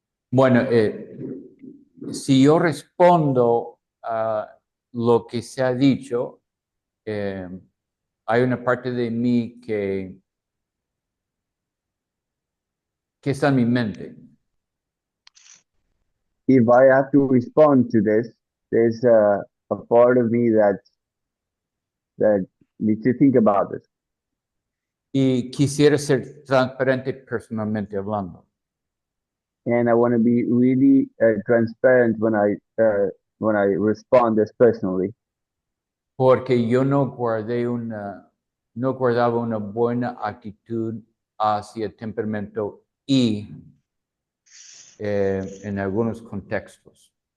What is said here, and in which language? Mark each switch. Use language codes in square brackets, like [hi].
[es] Bueno, si yo respondo a lo que se ha dicho, hay una parte de mí que está en mi mente. [en] If I have to respond to this, there's a part of me that needs to think about it. [es] Y quisiera ser transparente personalmente hablando. [en] And I want to be really transparent when I respond this personally. [es] Porque yo no guardaba una buena actitud hacia el temperamento y en algunos contextos.